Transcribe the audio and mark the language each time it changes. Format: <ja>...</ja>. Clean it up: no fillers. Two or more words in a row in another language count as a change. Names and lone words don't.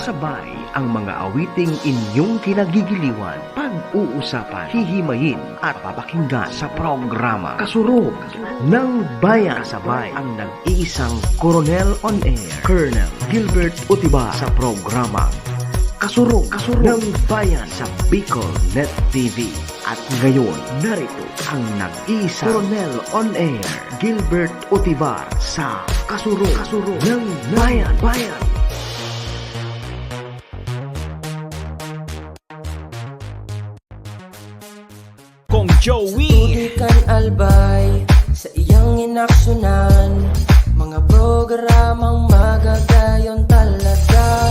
<tl>Kasabay ang mga awiting inyong kinagigiliwan, pag-uusapan, hihimayin at papakinggan sa programa Kasurog ng Bayan. Kasabay ang nag-iisang Coronel on Air, Colonel Gilbert Utibar sa programa Kasurog ng Bayan sa Bicol Net TV. At ngayon, narito ang nag-iisang Coronel on Air, Gilbert Utibar sa Kasurog ng Bayan. Kong Joey.</tl> <bik>Tudikan albay sa iyang inaksyonan, mga programang magagayon talaga.</bik>